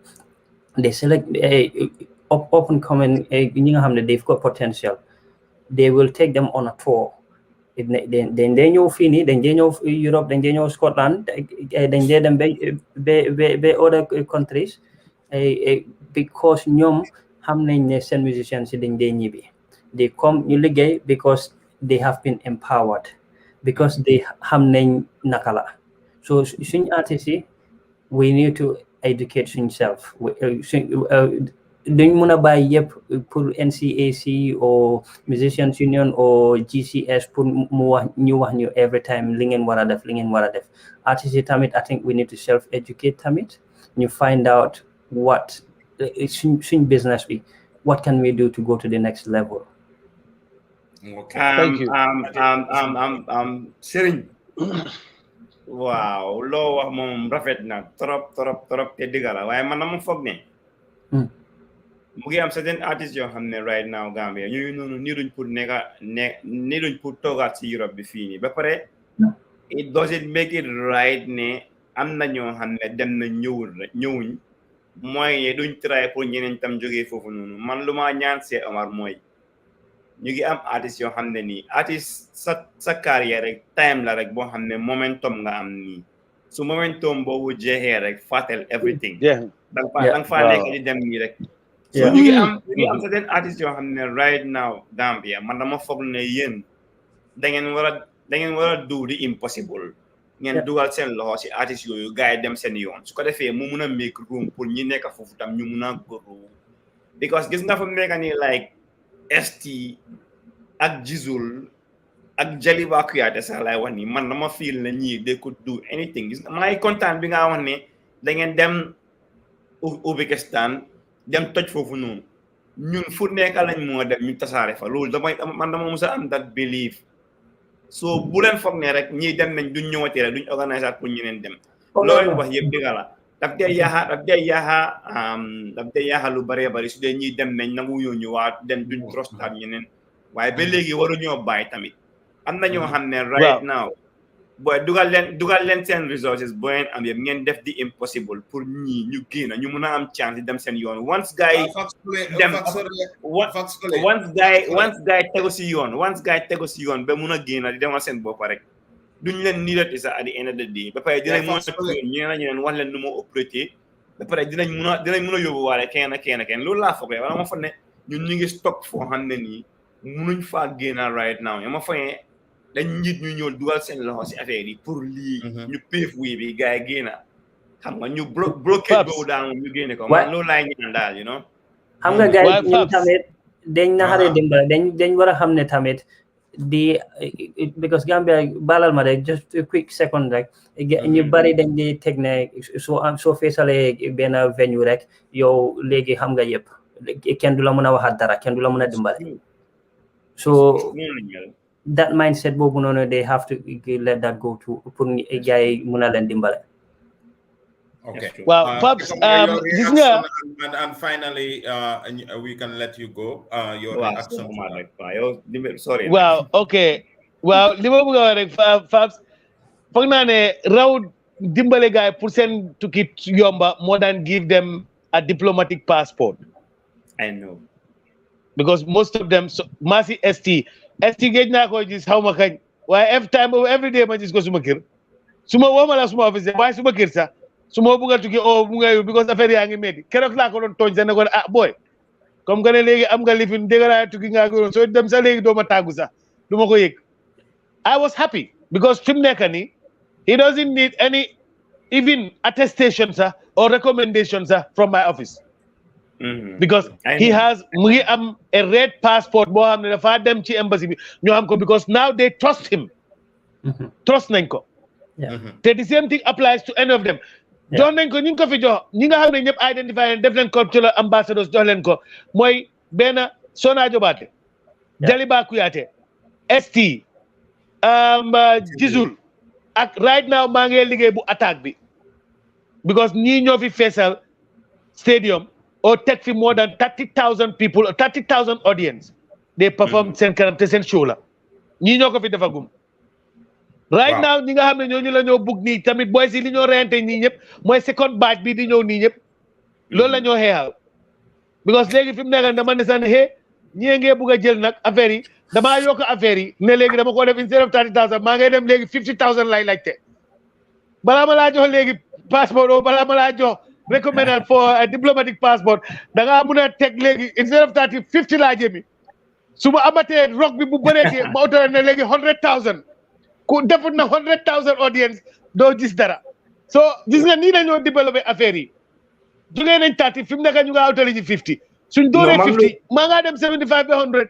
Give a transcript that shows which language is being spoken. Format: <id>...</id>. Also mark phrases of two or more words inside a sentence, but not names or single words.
<en>They select up and coming, they've got potential. They will take them on a tour. Then they know Fini, then they know Europe, then they know Scotland, then they them be other countries, because</en> <wo>ñom xam nañ ne seen musicians dañ dé ñibi.</wo> <en>They come</en> <wo>ñu liggéey</wo> <en>because they have been empowered, because they</en> <wo>xam nañ nakala. So suñ artists yi,</wo> <en>we need to educate suñ self.</en> <wo>Duñ mëna bay yépp pour NCAC or Musicians Union or GCS pour mu wax ñu</wo> <en>every time</en> <wo>li ngeen wara def artists yi tamit,</wo> <en>I think we need to self educate</en> <wo>tamit ñu</wo> <en>find out what</en> <wo>suñ business bi,</wo> <en>what can we do to go to the next level. Okay. Thank you.</en> <wo>Serign, wow, lo wax mom rafet na trop te digala waye man dama fogg ne mu ngi am</wo> <fr>certain artistes</fr> <wo>yoo xam ne</wo> <en>right now</en> <wo>Gambia ñooñu noonu nii duñ pour nii duñ pour toogaat si Europe bi fii nii ba pare</wo> <en>it doesn't make it right</en> <wo>ne am na ñoo xam ne dem na ñëwuñ mooy duñ try pour ñeneen tam jógee foofu noonu man lu ma ñaan see Omar mooy ñu ngi am artistes yoo xam ne nii artiste sa carrière rek time la rek boo xam ne momentum nga am nii su momentum boobu jeexee rek fàttel everything danga faa nekk di dem nii rek. So ñu ngi am</wo> <fr>certain artistes</fr> <wo>yoo xam ne</wo> <en>right now</en> <wo>Gambia man dama foog ne yéen da ngeen war a</wo> <en>do the impossible</en> <wo>ngeen dugal seen loxo si artistes yooyu gars yi dem seen yoon su ko defee mu mun a</wo> <en>make room</en> <wo>pour ñi nekk foofu tam ñu mun a góorlu because gis nga fa mu nekk nii like ST ak Jizul ak Jaliba Kuyate sax laay wax ni man dama feel ne ñii</wo> <en>they could do anything</en> <wo>gis nga maa ngi kontaan bi nga wax ne da ngeen dem Uzbekistan dem toj foofu noonu ñun fu nekk lañ moo dem ñu tasaare fa loolu man dama musa am</wo> <en>that belief</en> <wo>so bu leen foog ne rek ñii dem nañ duñ ñëwatee rek duñ organiser pour ñeneen dem loolu wax yëpp dëgg la daf dee yaaxa lu bëree bëri su dee ñii dem nañ nangu ñoo ñëwaat dem duñ trostaat ñeneen waaye ba léegi waruñoo bàyyi tamit am na ñoo xam ne</wo> <en>right now</en> <wo>booy dugal leen seen resources boo leen am yëpp ngeen def di impossible pour ñii ñu génn ñu mun a am chance dem seen yoon once gars yi tegu si yoon ba mun a génn di demal seen bopp rek duñ leen niidati sax</wo> <en>at the end of the day</en> <wo>ba pare dinañ mun a ñeneen wax leen nu ma opérer ba pare dinañ mun a yóbbu waale kenn loolu laa foog wala ma fa ne ñun ñu ngi stock foo xam ne nii munuñ faa génn right now ma fa ne dañ njiit ñu ñëw dugal seen loxo si affaire yi pour lii ñu péef wii bi gars yi génn xam nga ñu bloqué</wo> <en>go down</en> <wo>ñu génne ko man loolu laay ñaan daal</wo> <en>you know</en> <wo>xam nga gars yi ñun tamit dañ naxaree dimbale dañ war a xam ne tamit di because Gambia balal ma rek</wo> <en>just a quick second</en> <wo>rek ñu bari dañ di teg ne soo feesalee benn venue rek yow léegi xam nga yëpp kenn du la mën a waxaat dara kenn du la mën a dimbale</wo> <en>so that mindset</en> <wo>boobu noonu</wo> <en>they have to let that go to</en> <wo>pour gars yi mën a leen dimbale.</wo> <en>Okay. Well, Fabs, and finally, we can let you go. Your reaction. Sorry. Well, okay. Well, Fabs,</en> <wo>foog naa ne raw dimbale guy pour seen tukki yomba</wo> <en>more than give them a diplomatic passport. I know.</en> <wo>Because most of them, Masi ST gauge naa ko gis xaw ma kañ waaye</wo> <en>every day</en> <wo>ma gis ko suma kër suma wooma la suma office waaye suma kër sax suma bëgg a tukki mu nga because affaire yaa ngi métti keroog laa ko doon tooñ sax ne ko boy</wo> <fr>comme que</fr> <wo>ne léegi am nga lifin dégg naa tukki nga ko soo dem sax léegi doo ma tàggu sax du ma ko yëg</wo> <en>I was happy</en> <wo>because fi mu nekk nii</wo> <en>he doesn't need any even attestation</en> <wo>sax</wo> <en>or recommendation</en> <wo>sax</wo> <en>from my office. Because he has a red passport</en> <wo>boo xam ne dafa dem ci embassy bi ñu am ko</wo> <en>because now they trust him.</en> <wo>Trust nañ ko.</wo> <en>te the same thing applies to any of them.</en> <wo>jox nañ ko ñu ngi ko fi jox ñi nga xam ne ñëpp identify leen def leen</wo> <en>cultural ambassadors</en> <wo>jox leen ko mooy benn Sona Jobaate Jaliba Kuyate ST Jisul ak</wo> <en>right now</en> <wo>maa ngi liggéey bu attaque bi because ñii ñoo fi feesal stadium</wo> <en>or take for more than 30,000 people or 30,000 audience they perform</en> <wo>seen kanam te seen show la ñii ñoo ko fi defagum</wo> <en>right now</en> <wo>ñi nga xam ne ñooñu la ñoo bugg nii tamit booy si li ñoo reyante nii ñëpp mooy</wo> <en>second batch</en> <wo>bi di ñëw nii ñëpp loolu la ñoo xeexal because léegi fi mu nekk dama ne sax ne ñii ngee bugg a jël nag affaire yi damaa yokk affaire yi ne léegi dama ko def</wo> <en>instead of</en> <wo>30,000 maa ngay dem léegi 50,000 lay laajte balaa ma laa jox léegi passeport o balaa ma laa jox</wo> <en>recommended for a diplomatic passport</en> <wo>da ngaa mun a teg léegi</wo> <en>instead of</en> <wo>50 laa jëmi su ma amatee rock bi bu bëreetee ma autorisé ne léegi 100,000 ku defut na 100,000 audience doo gis dara so gis nga nii dañoo développé affaire yi jógee nañ 30 fi mu nekk ñu nga autorisé 50 suñ dooree 50 maa ngaa dem 75 ba 100.</wo>